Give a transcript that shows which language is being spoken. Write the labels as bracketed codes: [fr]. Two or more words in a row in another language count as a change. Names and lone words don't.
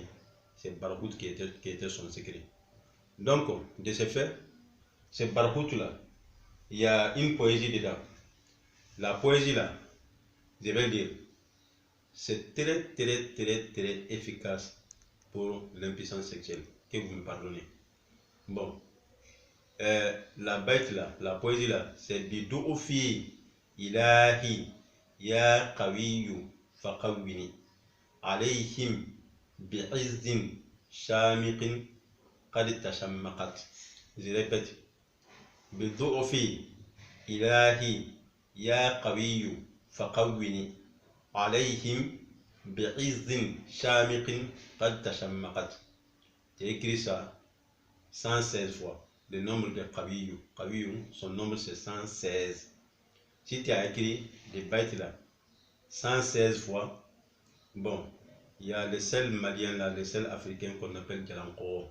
[fr] C'est Barhout qui était son secret. Donc, de ce fait, ce Barhout-là, il y a une poésie dedans. La poésie là, je vais dire, c'est très efficace pour l'impuissance sexuelle, que vous me pardonnez. Bon, la bête là, la poésie là, c'est [ar] بدوفي إلهي يا قوي فقوني عليهم بعز شامخ قد تشمخت. [fr] Je répète, [ar] بدوفي إلهي يا قوي فقوني عليهم بعز شامخ قد تشمخت. [fr] J'ai écrit ça 116 fois. Le nombre de Qawiyu. Qawiyu, son nombre c'est 116. Si tu as écrit des bêtes là 116 fois, bon, il y a le sel malien là, le sel africain qu'on appelle Djalanko.